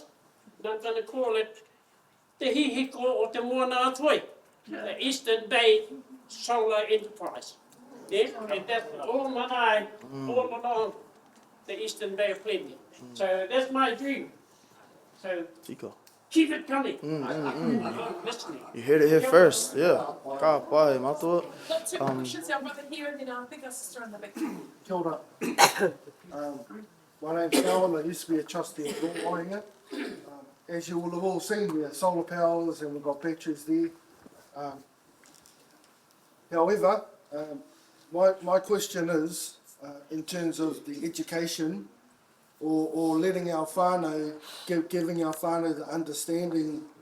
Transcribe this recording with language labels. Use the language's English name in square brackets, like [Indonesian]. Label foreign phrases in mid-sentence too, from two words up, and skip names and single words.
[English] And I'm going to call it the He Ahi Kā o te Moana Atoi, the Eastern Bay Solar Enterprise. Yeah? And that's all marae, all along the Eastern Bay of Plenty. So that's my dream. So [Māori] Tika. [English] Keep it coming. I'm listening. You heard it here first, yeah. [Māori] Ka pai matua. [English] Got two questions, our brother here, and then I think our sister in the back. [Māori] Kia ora. [English] My name's Alan, I used to be a trustee at Rewiring Aotearoa. As you will have all seen, we have solar powers and we've got batteries there. However, my question is, in terms of the education or letting our whānau, giving our whānau the understanding